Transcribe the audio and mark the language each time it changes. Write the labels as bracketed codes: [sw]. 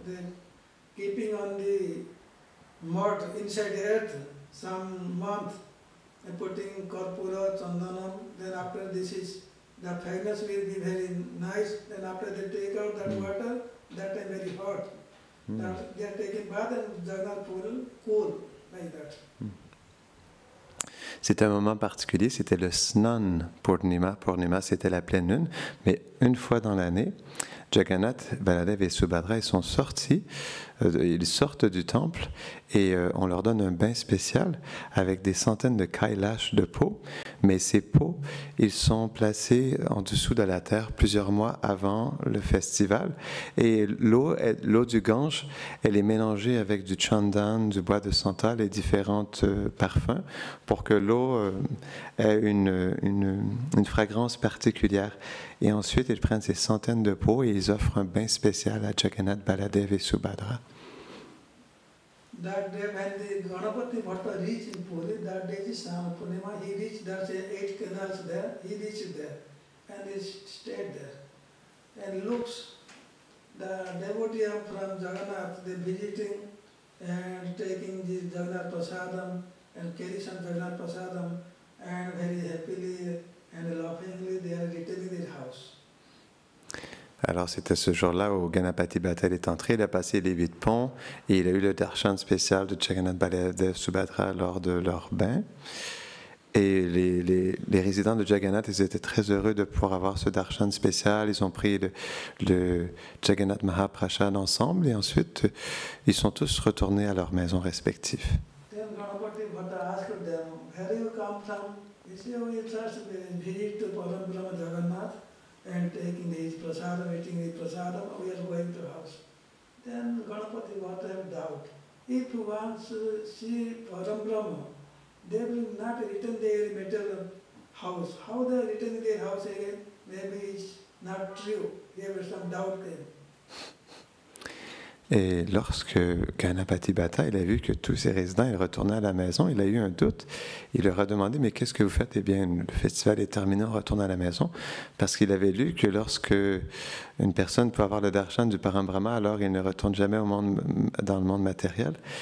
[en] Then keeping on the mud inside the earth some month, and putting Karpura, Chandanam. Then after this is the fragrance will be very nice. Then after they take out that water, that time very hot. That they are taking bath and Jagannath pool cool like that. [fr] C'était un moment particulier, c'était le Snan Purnima. Purnima, c'était la pleine lune, mais une fois dans l'année, Jagannath, Baladev et Subhadra, ils sont sortis, ils sortent du temple et on leur donne un bain spécial avec des centaines de kailash de pots, mais ces pots, ils sont placés en dessous de la terre plusieurs mois avant le festival et l'eau du Gange, elle est mélangée avec du chandan, du bois de santal et différents parfums pour que l'eau ait une fragrance particulière. Et ensuite, ils prennent ces centaines de pots et ils offrent un bain spécial à Jagannath, Baladev et Subhadra. [en] That day when the Ganapati Bhatta reached in Puri, that day is Snana Purnima, he reached, there are 8 canals there, he reached there and he stayed there. And looks, the devotee from Jagannath, they visiting and taking the Jagannath Prasadam and carry some Jagannath Prasadam and very happily and laughingly they are returning their house. [fr] Alors c'était ce jour-là où Ganapati Bhatta est entré, il a passé les 8 ponts et il a eu le darshan spécial de Jagannath Baladev Subhadra lors de leur bain. Et les résidents de Jagannath, ils étaient très heureux de pouvoir avoir ce darshan spécial. Ils ont pris le Jagannath Mahaprasad ensemble et ensuite ils sont tous retournés à leurs maisons respectives. [en] Then Ganapati Bhatta asked them, where you come from? He said, we just visit to Parambrahma Jagannath and taking his prasadam, eating his prasadam, we are going to house. Then Ganapati Bhatta have doubt. If you want to see Parambrahma, they will not return their material house. How they return their house again? Maybe it's not true. There was some doubt there. [fr] Et lorsque Ganapati Bhatta, il a vu que tous ses résidents ils retournaient à la maison, il a eu un doute. Il leur a demandé, mais qu'est-ce que vous faites? Eh bien, le festival est terminé, on retourne à la maison. Parce qu'il avait lu que lorsque une personne peut avoir le darshan du Parambrahma, alors il ne retourne jamais dans le monde matériel.